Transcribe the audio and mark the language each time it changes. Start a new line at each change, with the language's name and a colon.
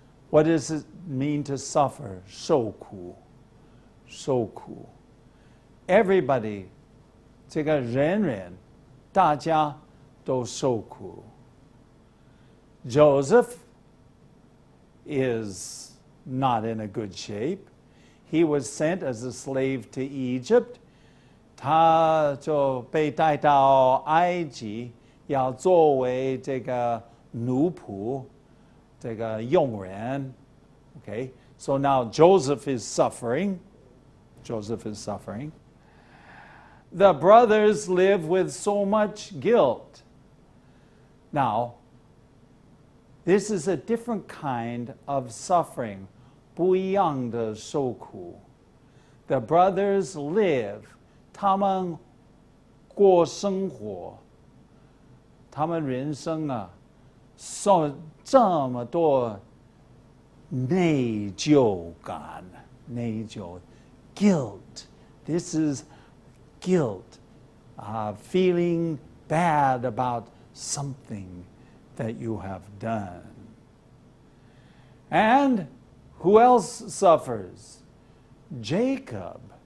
English: What does it mean to suffer?
Chinese: 受苦 受苦
English: Everybody
Chinese: 这个人人大家都受苦
English: Joseph is not in a good shape. He was sent as a slave to Egypt.
Chinese: 他就被带到埃及，要作为这个奴仆，这个佣人。
English: Okay, so now Joseph is suffering. Joseph is suffering. The brothers live with so much guilt. Now, this is a different kind of suffering.
Chinese: 不一样的受苦
English: The brothers live.
Chinese: 他们过生活，他们人生啊，受这么多内疚感，内疚 guilt.
English: This is guilt, feeling bad about something that you have done. And who else suffers? Jacob.